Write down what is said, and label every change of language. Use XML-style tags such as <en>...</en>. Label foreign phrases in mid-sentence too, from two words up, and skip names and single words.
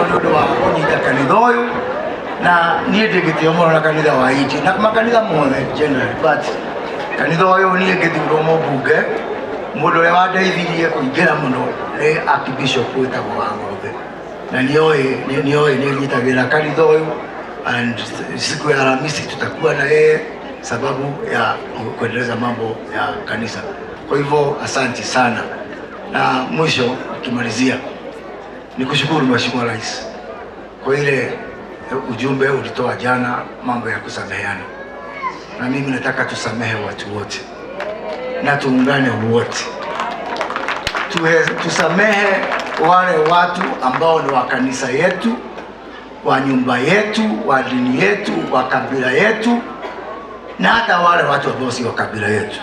<ki>ndu wa kunyita kanitha uyu, na nie ndigitio muno na kanitha wa iti na makanitha mothe</ki> <en>generally, but</en> <ki>kanitha uyu nie ngithurwo mbunge mundu uria wandeithirie kuingira muno ni Archbishop wetagwo wa Ng'ombe, na nioe nyitagira kanitha uyu,</ki> <sw>and siku ya Alhamisi tutakuwa na yeye sababu ya kuendeleza mambo ya kanisa. Kwa hivyo asante sana, na mwisho kimalizia nikushukuru Mheshimiwa Rais kwa ile ujumbe ulitoa jana, mambo ya kusameheana, na mimi nataka tusamehe watu wote na tuungane wote, tusamehe wale watu ambao ni wa kanisa yetu, wa nyumba yetu, wa dini yetu, wa kabila yetu, na hata wale watu ambao si wa kabila yetu.</sw>